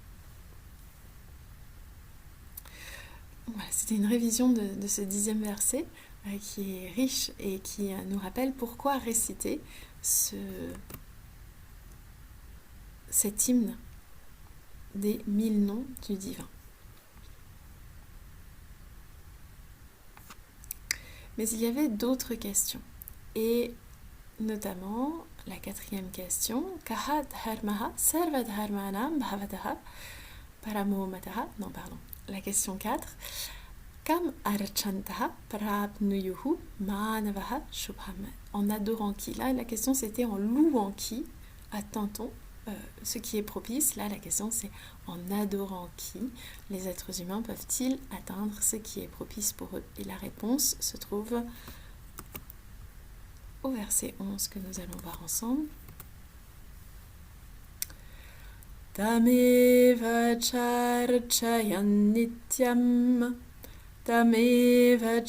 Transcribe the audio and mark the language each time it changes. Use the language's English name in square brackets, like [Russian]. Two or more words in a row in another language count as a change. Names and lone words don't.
[French] Voilà, c'était une révision de ce 10e verset qui est riche et qui nous rappelle pourquoi réciter cet hymne des 1000 noms du divin. Mais il y avait d'autres questions, et notamment la 4e question, [Sanskrit] कः धर्मः सर्व धर्माणां भवतः परमोमतः, [French] non pardon, la question 4, [Sanskrit] कम् अर्चन्तः प्राप्नुयुः मानवाः शुभम्. [French] En adorant qui? Là, la question c'était en louant qui atteint-on ce qui est propice. Là, la question c'est en adorant qui les êtres humains peuvent-ils atteindre ce qui est propice pour eux? Et la réponse se trouve au verset 11 que nous allons voir ensemble. [Sanskrit] तमेव चार्चयन् नित्यं तमेव